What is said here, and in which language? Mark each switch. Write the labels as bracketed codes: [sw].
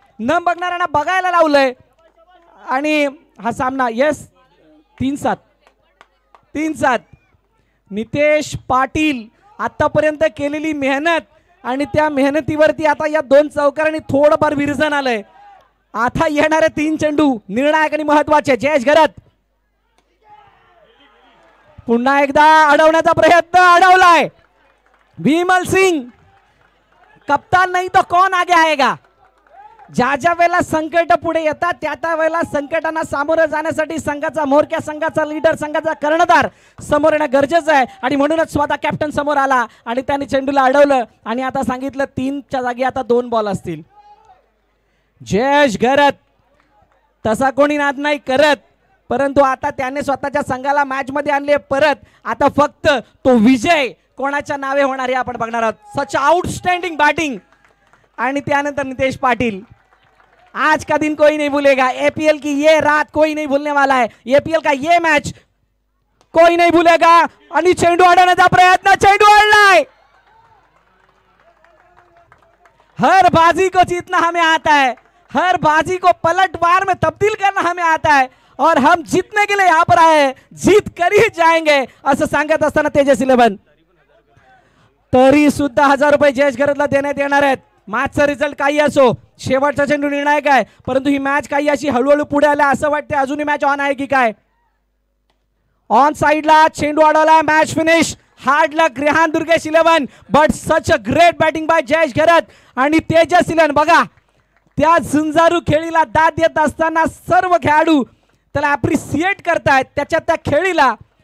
[mr] न बघणाऱ्यांना बघायला लावलंय आणि हा सामना यस 3-7 नितेश पाटील आतापर्यंत केलेली मेहनत आणि त्या मेहनतीवरती आता या 2 चौकारांनी थोडंफार विरजन आलंय. आता येणारे 3 चेंडू निर्णायक आणि महत्वाचे. जयेश घरत पुन्हा एकदा अडवण्याचा प्रयत्न. अडवलाय. [hi] विमल सिंग कप्तान नहीं तो कौन आगे आएगा. [mr] ज्या ज्या वेळेला संकट पुढे येतात त्या त्या वेळेला संकटांना सामोरं जाण्यासाठी संघाचा म्होरक्या, संघाचा लीडर, संघाचा कर्णधार समोर येणं गरजेचं आहे. आणि म्हणूनच स्वतः कॅप्टन समोर आला आणि त्याने चेंडूला अडवलं आणि आता सांगितलं 3च्या जागी आता 2 बॉल असतील. जयेश घरत तसा कोणी नाद नाही करत, परंतु आता त्याने स्वतःच्या संघाला मॅच मध्ये आणले परत. आता फक्त तो विजय कोणाच्या नावे होणार हे आपण बघणार आहोत. [en] Such outstanding batting. [mr] आणि त्यानंतर [hi] नितेश पाटील, आज का दिन कोई नहीं भूलेगा, एपीएल की ये रात कोई नहीं भूलने वाला है, एपीएल का ये मैच कोई नहीं भूलेगा. [mr] आणि चेंडू अडवण्याचा प्रयत्न, चेंडू अडलाय. [hi] हर बाजी को जीतना हमें आता है, हर बाजी को पलटवार में तब्दील करना हमें आता है और हम जीतने के लिए यहाँ पर आए हैं, जीत कर ही जाएंगे [mr] असं सांगत असताना तेजस 11 तरी सुद्धा 1000 रुपये जयेश घरतला देण्यात येणार आहेत. मॅचचा रिझल्ट काही असो, शेवटचा चेंडू निर्णायक आहे, परंतु ही मॅच काही अशी हळूहळू पुढे आल्या असं वाटते. अजूनही मॅच ऑन आहे की काय? ऑन साइडला चेंडू अडवला, match finish. [en] Hard luck Rehan Durgesh 11 but such a great batting by Jayesh Gharat. [mr] आणि तेजस 11 बघा, त्या झुंजारू खेळीला दाद देत असताना सर्व खेळाडू त्याला अप्रिशिएट करतायत त्याच्या त्या खेळीला.